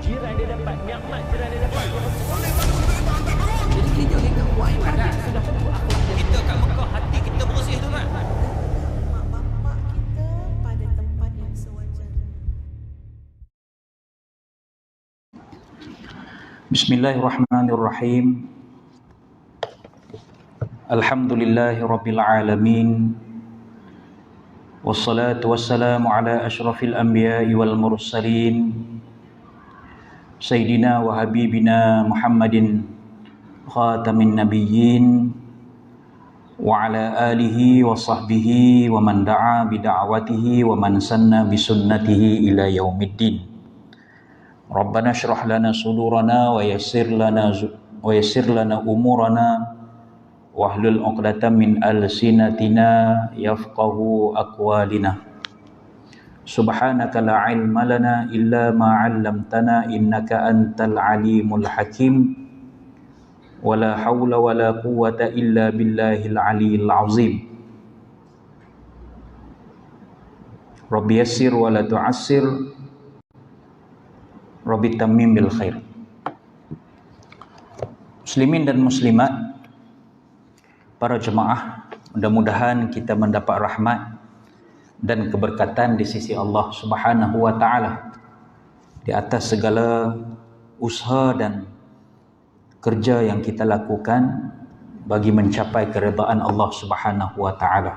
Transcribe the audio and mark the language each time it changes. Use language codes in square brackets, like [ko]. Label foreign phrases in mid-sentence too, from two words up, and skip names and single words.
[ms] jiran dia dapat, nikmat jiran dia dapat. Jadi gereja kita buat ibadat. Sudah tentu akhlak dia. Kita kat Mekah, hati kita bersih tu kan. Mak bapak kita pada tempat yang sewajarnya. [ar] بسم الله الرحمن الرحيم. الحمد لله رب العالمين. والصلاة والسلام على أشرف الأنبياء والمرسلين. سيدنا وحبيبنا محمد خاتم النبيين وعلى آله وصحبه ومن دعا بدعوته ومن سن بسنته إلى يوم الدين. ربنا اشرح لنا صدورنا ويسر لنا أمورنا واحلل عقدة من ألسنتنا يفقهوا أقوالنا. سبحانك لا علم لنا إلا ما علمتنا إنك أنت العليم الحكيم. ولا حول ولا قوة إلا بالله العلي العظيم. رب يسر ولا تعسر. رب تمم بالخير. [ms] Muslimin dan muslimat, para jemaah, mudah-mudahan kita mendapat rahmat dan keberkatan di sisi Allah [ar] سبحانه وتعالى [ms] di atas segala usaha dan kerja yang kita lakukan bagi mencapai keredaan Allah [ar] سبحانه وتعالى.